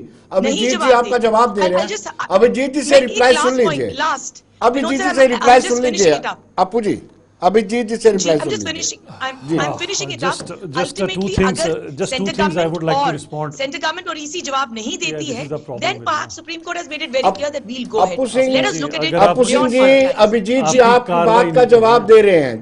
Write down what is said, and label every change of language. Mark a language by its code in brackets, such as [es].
[hi] अभिजीत जी आपका जवाब दे रहे हैं। अभिजीत जी से रिप्लाई सुन लीजिए। अभिजीत जी से रिप्लाई सुन लीजिए। अप्पू जी अभिजीत जी से रिप्लाई सुन लीजिए। [en] I'm finishing it up. Just two things I would like to respond. [hi] Center government और EC जवाब नहीं देती है, [en] then perhaps Supreme Court has made it very clear that we'll go ahead. Let us look at it. [hi] Appu Singh ji, Abhijit जी आप बात का जवाब दे रहे हैं।